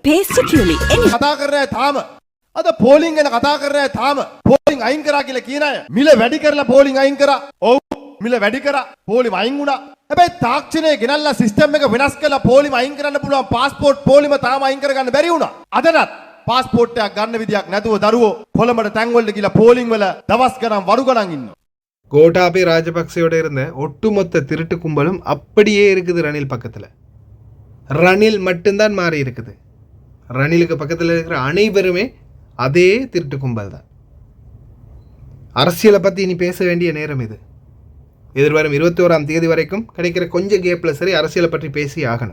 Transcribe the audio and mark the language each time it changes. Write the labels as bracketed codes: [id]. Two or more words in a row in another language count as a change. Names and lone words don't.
[si] කතා කරන්නේ තාම අද පෝලිං ගැන කතා කරන්නේ තාම පෝලිං අයින් කරා කියලා කියන අය මිල වැඩි කරලා පෝලිං අයින් කරා. ඔව් මිල වැඩි කරා පෝලිම අයින් වුණා. හැබැයි තාක්ෂණය ගෙනල්ලා සිස්ටම් එක වෙනස් කරලා පෝලිම අයින් කරන්න පුළුවන් පාස්පෝර්ට් පෝලිම තාම අයින් කරගන්න බැරි වුණා. අදටත් පාස්පෝර්ට් එකක් ගන්න විදියක් නැතුව දරුවෝ කොළඹට තැන් වලට ගිහලා පෝලිං වල දවස් ගණන් වරු ගණන් ඉන්නවා. [ta] கோட்டாபய ராஜபக்சேயோட இருந்த ஒட்டுமொத்த திருட்டு கும்பலும் அப்படியே இருக்குது ரணில் பக்கத்தில். ரணில் மட்டும்தான் மாறி இருக்குது. ரணிலுக்கு பக்கத்தில் இருக்கிற அனைவருமே அதே திருட்டு கும்பல் தான். அரசியலை பற்றி இனி பேச வேண்டிய நேரம் இது. எதிர்வரும் 21ஆம் தேதி வரைக்கும் கிடைக்கிற கொஞ்சம் கேப்பில் சரி அரசியலை பற்றி பேசி ஆகணும்.